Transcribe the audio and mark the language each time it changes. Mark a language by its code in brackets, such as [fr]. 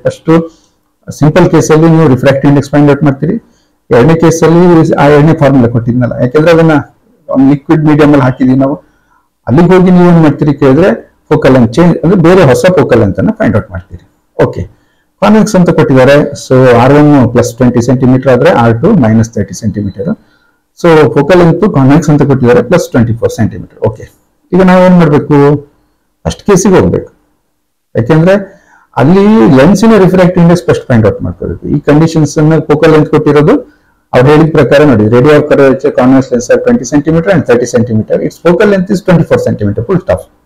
[kn] First simple ಕೇಸಲ್ಲಿ ನೀವು refractive index find out ಮಾಡ್ತೀರಿ. ಎರಡನೇ ಕೇಸಲ್ಲಿ ಆ ಎರಡನೇ ಫಾರ್ಮುಲಾ ಕೊಟ್ಟಿದ್ನಲ್ಲ, ಯಾಕೆಂದ್ರೆ ಅದನ್ನ ಲಿಕ್ವಿಡ್ ಮೀಡಿಯಂ ಅಲ್ಲಿ ಹಾಕಿದೀವಿ ನಾವು. ಅಲ್ಲಿಗೆ ಹೋಗಿ ನೀವು ಏನ್ ಮಾಡ್ತೀರಿ ಕೇಳಿದ್ರೆ ಫೋಕಲ್ ಲೆಂತ್ ಚೇಂಜ್ ಅಂದ್ರೆ ಬೇರೆ ಹೊಸ ಫೋಕಲ್ ಲೆಂತ್ ಅನ್ನ ಫೈಂಡ್ ಔಟ್ ಮಾಡ್ತೀರಿ. ಓಕೆ, ಕಾನ್ವೆಕ್ಸ್ ಅಂತ ಕೊಟ್ಟಿದ್ದಾರೆ. ಸೊ R1 + 20 cm ಆದ್ರೆ R2 - 30 cm. So focal length convex ಅಂತ ಕೊಟ್ಟಿದ್ದಾರೆ +24 cm. ಓಕೆ, ಈಗ ನಾವೇನ್ ಮಾಡ್ಬೇಕು, ಫಸ್ಟ್ ಕೇಸಿಗೆ ಹೋಗ್ಬೇಕು, ಯಾಕೆಂದ್ರೆ ಅಲ್ಲಿ ಲೆನ್ಸಿನ refractive index first find out ಮಾಡ್ಕೋಬೇಕು. ಈ ಕಂಡೀಷನ್ಸ್ ಅನ್ನ ಫೋಕಲ್ ಲೆಂತ್ ಕೊಟ್ಟಿರೋದು ಅವ್ರು ಹೇಳಿದ ಪ್ರಕಾರ ನೋಡಿ. [en] Radius of curvature convex lens are 20 cm and 30 cm. Its focal length is 24 cm, full stop.